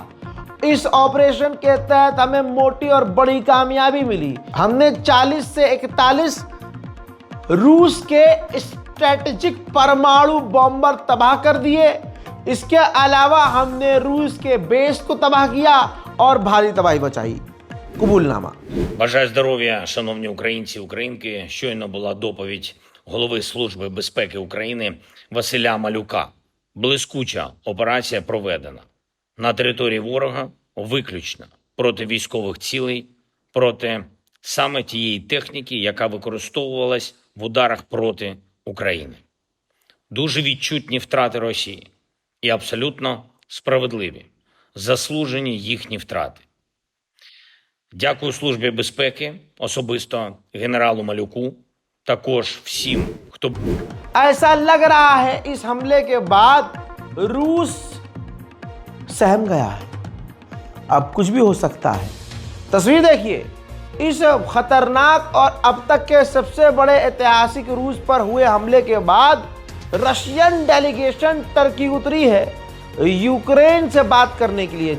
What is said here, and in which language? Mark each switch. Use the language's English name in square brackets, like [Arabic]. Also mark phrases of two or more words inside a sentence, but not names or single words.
[Hindi] इस ऑपरेशन के तहत हमें मोटी और बड़ी कामयाबी मिली। हमने 40 से 41 रूस के स्ट्रेटेजिक परमाणु बॉम्बर तबाह कर दिए। इसके अलावा हमने रूस के बेस को तबाह किया और भारी तबाही मचाई। कबूलनामा। [Ukrainian] Бажаю здоров'я, шановні українці, українки. Щойно була доповідь голови Служби безпеки України Василя Малюка. Блискуча операція проведена. На території ворога виключно проти військових цілей, проти саме тієї техніки, яка використовувалась в ударах проти України. Дуже відчутні втрати Росії і абсолютно справедливі, заслужені їхні втрати. Дякую Службі безпеки, особисто генералу Малюку, також всім, хто... [Hindi] ऐसा लग रहा है इस हमले के बाद रूस सहम गया है। अब कुछ भी हो सकता है। तस्वीर देखिए, इस खतरनाक और अब तक के सबसे बड़े ऐतिहासिक रूस पर हुए हमले के बाद रशियन डेलीगेशन टर्की उतरी है यूक्रेन से बात करने के लिए।